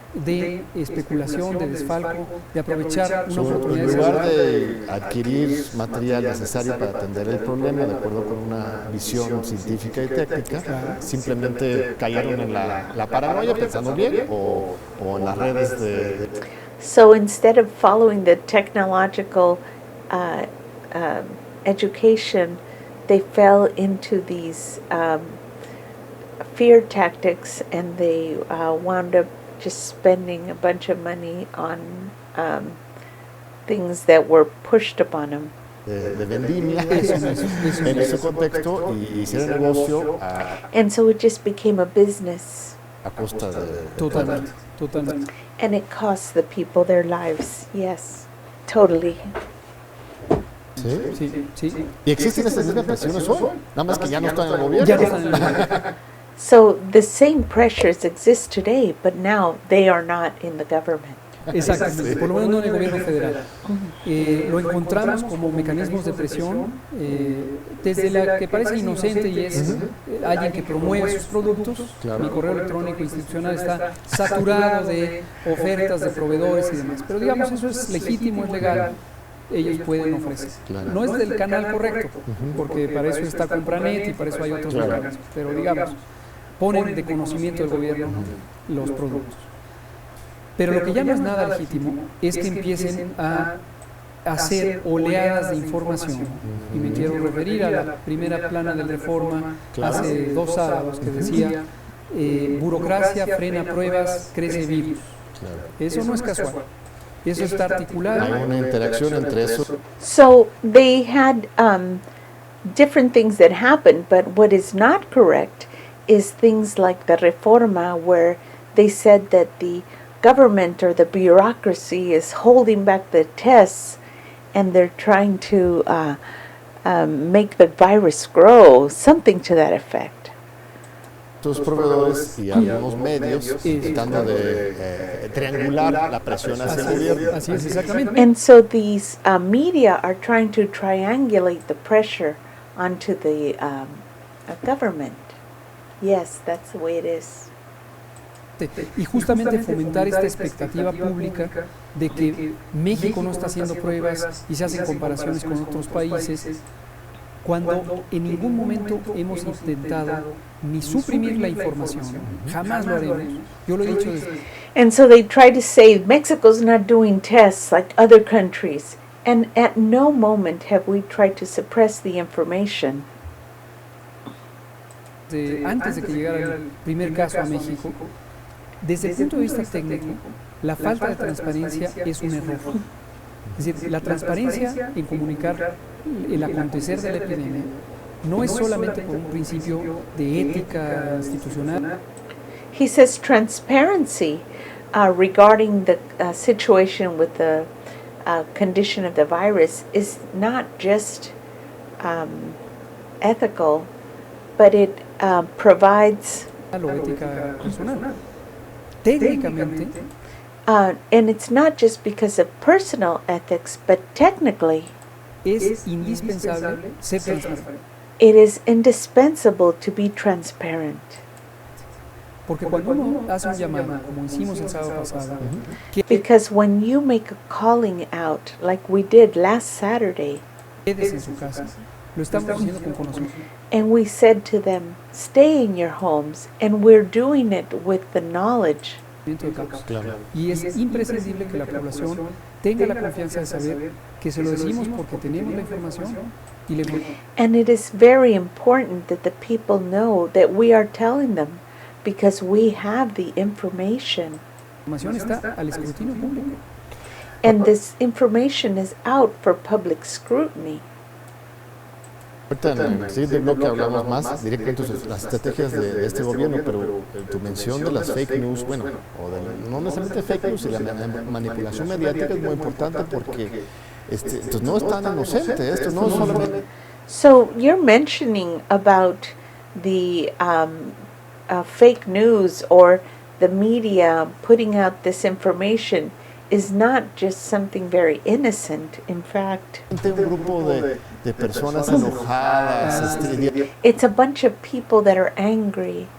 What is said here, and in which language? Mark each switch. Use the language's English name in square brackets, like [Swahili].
[Spanish] De especulación, de desfalco, de aprovechar una [English] So, [Spanish] en oportunidad. lugar de adquirir material necesario para atender el problema de acuerdo con una visión científica y técnica, simplemente cayeron en la paranoia pensando bien o en las redes de... [English] So instead of following the technological education, they fell into these fear tactics, and they wound up just spending a bunch of money on things that were pushed upon them. [Spanish] de vendimia en ese contexto y hicieron negocio [English] And so it just became a business, [Spanish] a costa de... Totalmente, totalmente. [English] and it cost the people their lives. Yes, totally. [Spanish] ¿Sí? Sí, sí. Y existen estas mismas presiones hoy, nada más que ya no están en el gobierno. Ya no están en el So the same pressures exist today, but now they are not in the government. Exactamente, por lo menos no en el gobierno federal. Lo encontramos como mecanismos de presión, desde la que parece inocente y es alguien que promueve sus productos. Claro. Mi correo electrónico institucional está saturado de ofertas de proveedores y demás. Pero digamos, eso es legítimo, es legal. Ellos pueden ofrecer. Claro. No es del canal correcto, porque para eso está Compranet y para eso hay otros Claro. mecanismos. Pero digamos, ponen de conocimiento del gobierno los productos. Pero lo que ya no es nada legítimo es que empiecen a hacer oleadas de información. Y me quiero referir a la primera plana de Reforma hace 2 sábados que decía burocracia frena pruebas, crece virus. Claro. Eso no es casual. Eso está Hay articulado. una interacción entre eso. [English] So they had different things that happened, but what is not correct is things like the Reforma, where they said that the government or the bureaucracy is holding back the tests, and they're trying to make the virus grow, something to that effect. [Spanish] Estos proveedores y algunos medios tratando de triangular la presión hacia el gobierno. Así es, exactamente. [English] And so these media are trying to triangulate the pressure onto the government. Yes, that's the way it is. [Spanish] Y justamente fomentar esta expectativa pública de que México no está haciendo pruebas y se hacen comparaciones con otros países, cuando en ningún momento hemos intentado ni suprimir la información, jamás lo haremos. Yo lo he dicho desde... [English] And so they try to say Mexico's not doing tests like other countries, and at no moment have we tried to suppress the information. [Spanish] Antes de que llegara el primer caso a México, desde el punto de vista técnico, la falta de transparencia es un error. Es decir, la transparencia en comunicar el acontecer de la epidemia no es solamente por un principio de ética institucional. [English] He says transparency regarding the situation with the condition of the virus is not just ethical, but it provides, [Spanish] O ética personal. Técnicamente, [English] and it's not just because of personal ethics, but technically, [Spanish] es indispensable ser transparente. [English] it is indispensable to be transparent. [Spanish] Porque cuando uno hace un llamado, como hicimos el sábado pasado, que [English] Because when you make a calling out, like we did last Saturday, [Spanish] quedes en su casa, lo estamos haciendo con conocimiento. [English] and we said to them, stay in your homes, and we're doing it with the knowledge. [Spanish] De causa. Claro. Y es imprescindible que la población tenga la confianza de saber que se lo decimos porque tenemos la información Y la [English] And it is very important that the people know that we are telling them because we have the information. [Spanish] información está al escrutinio público. [English] And this information is out for public scrutiny. [Spanish] Ahorita en el siguiente bloque hablamos más directamente sobre las estrategias de este gobierno, pero tu mención de las fake news, bueno, no necesariamente fake news, y la manipulación mediática es muy importante porque estos no es tan inocente, esto no solamente... [English] So you're mentioning about the fake news or the media putting out this information is not just something very innocent. In fact, [Spanish] un grupo de personas enojadas, [English] it's a bunch of people that are angry,